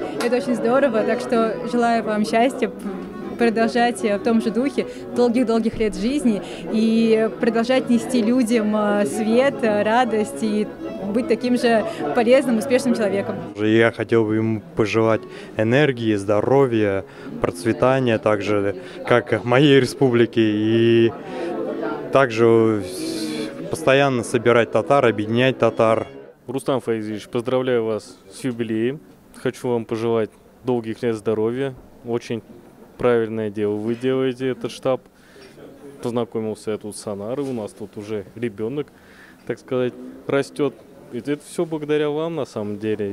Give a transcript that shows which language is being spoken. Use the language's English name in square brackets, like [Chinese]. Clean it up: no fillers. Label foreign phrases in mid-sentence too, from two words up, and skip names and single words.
[Russian] Это очень здорово, так что желаю вам счастья, продолжать в том же духе долгих-долгих лет жизни и продолжать нести людям свет, радость и быть таким же полезным, успешным человеком. Я хотел бы ему пожелать энергии, здоровья, процветания, также как моей республике, и также постоянно собирать татар, объединять татар. Рустам Фаизович, поздравляю вас с юбилеем. Хочу вам пожелать долгих лет здоровья. Очень правильное дело вы делаете, этот штаб. Познакомился я тут с Анарой, у нас тут уже ребенок, так сказать, растет. И это все благодаря вам на самом деле.